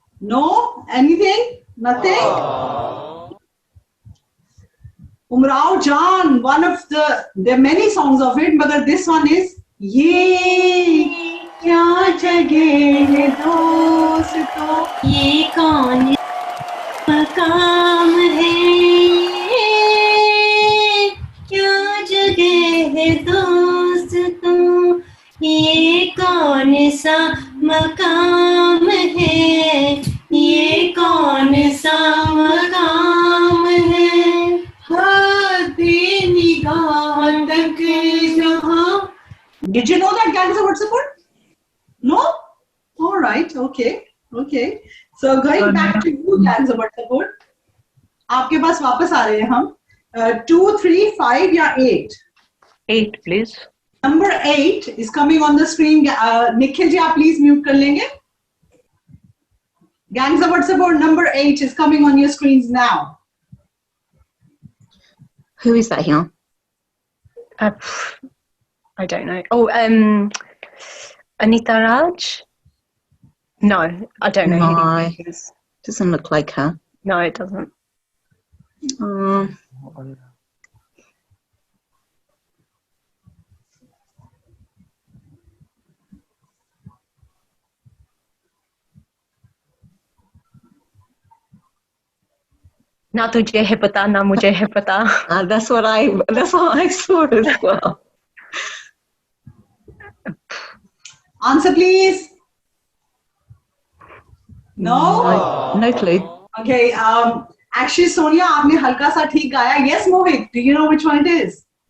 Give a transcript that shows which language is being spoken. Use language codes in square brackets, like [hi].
[en] No? Anything? Nothing? Umrao Jan, one of there are many songs of it, but this one is [hi] ये क्या जगह है दोस्तों, ये कौन मकाम है, क्या जगह है दोस्तों, ये कौन सा मकाम है, ये कौन सा मकाम है, हदे निगाह तक जहां. [en] Did you know that Gangs of Watsapur? No? All right, okay. So going back to you, Gangs of Watsapur. [hi] आपके पास वापस आ रहे हैं हम. 2, 3, 5 या 8? [en] 8, please. Number 8 is coming on the screen. [hi] Nikhil ji आप [en] please mute [hi] कर लेंगे. [en] Gangs of Watsapur number 8 is coming on your screens now. Who is that here? I don't know. Oh, Anita Raj? No, I don't know. No. Who it is. Doesn't look like her. No, it doesn't. [hi] ना तुझे है पता ना मुझे है पता. [en] That's what I saw as well. Answer please. No? No clue. Okay, actually [hi] Sonia आपने हल्का सा ठीक गाया. [en] Yes Mohit, do you know which one it is?